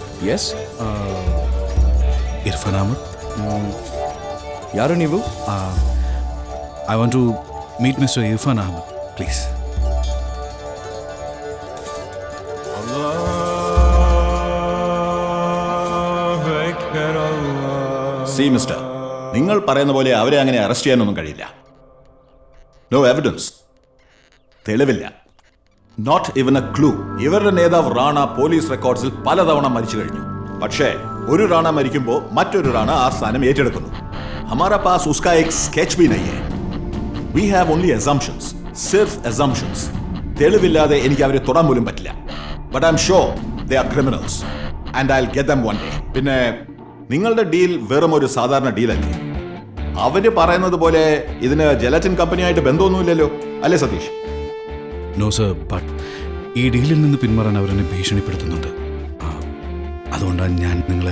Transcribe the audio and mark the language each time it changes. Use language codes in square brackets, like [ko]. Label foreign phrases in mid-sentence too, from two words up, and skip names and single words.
[kn] ಎಸ್, ಇರ್ಫಾನ್ ಅಹಮದ್. ಯಾರು ನೀವು? [en] I want to meet Mister Irfan Ahmad, please. See mister, [ml] നിങ്ങൾ പറയുന്ന പോലെ അവരെ അങ്ങനെ അറസ്റ്റ് ചെയ്യാനൊന്നും കഴിയില്ല. [en] No evidence, തെളിവില്ല. Not even a clue. [ml] ഇവരുടെ നേതാവ് റാണ പോലീസ് റെക്കോർഡ്സിൽ പലതവണ മരിച്ചു കഴിഞ്ഞു. പക്ഷേ ഒരു റാണ മരിക്കുമ്പോൾ മറ്റൊരു റാണ ആ സ്ഥാനം ഏറ്റെടുക്കുന്നു. [hi] हमारा पास उसका एक स्केच भी नहीं है. [en] We have only assumptions, സിർഫ് അസംപ്ഷൻസ്. [ml] തെളിവില്ലാതെ എനിക്ക് അവരെ തൊടാൻ പോലും പറ്റില്ല. [en] But I am sure they are criminals and I will get them one day. [ml] പിന്നെ നിങ്ങളുടെ ഡീൽ വെറും ഒരു സാധാരണ ഡീലല്ലേ? അവര് പറയുന്നത് പോലെ ഇതിന് ജലറ്റിൻ കമ്പനിയായിട്ട് ബന്ധമൊന്നുമില്ലല്ലോ, അല്ലേ സതീഷ്? [en] No sir, but [ml] ഈ ഡീലിൽ നിന്ന് പിന്മാറാൻ അവരെന്നെ ഭീഷണിപ്പെടുത്തുന്നുണ്ട്. അതുകൊണ്ടാണ് ഞാൻ നിങ്ങളെ...